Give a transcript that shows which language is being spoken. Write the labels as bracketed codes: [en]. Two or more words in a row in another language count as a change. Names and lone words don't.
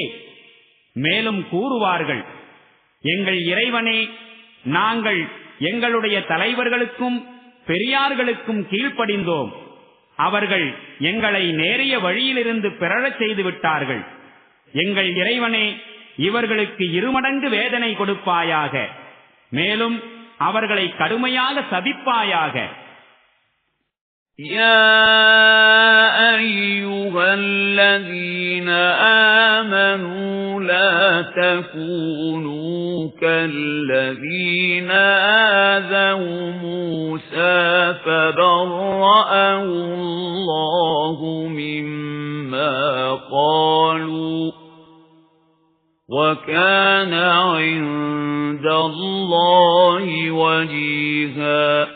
[ta] மேலும் கூறுவார்கள், எங்கள் இறைவனே, நாங்கள் எங்களுடைய தலைவர்களுக்கும் பெரியார்களுக்கும் கீழ்ப்படிந்தோம். அவர்கள் எங்களை நேரிய வழியிலிருந்து பிறழச் செய்து விட்டார்கள். எங்கள் இறைவனே, இவர்களுக்கு இருமடங்கு வேதனை கொடுப்பாயாக. மேலும் அவர்களை கடுமையாக சபிப்பாயாக. [ar] يا أيها الذين آمنوا لا تكونوا كالذين آذوا موسى فبرأه الله مما قالوا وكان عند الله وجيها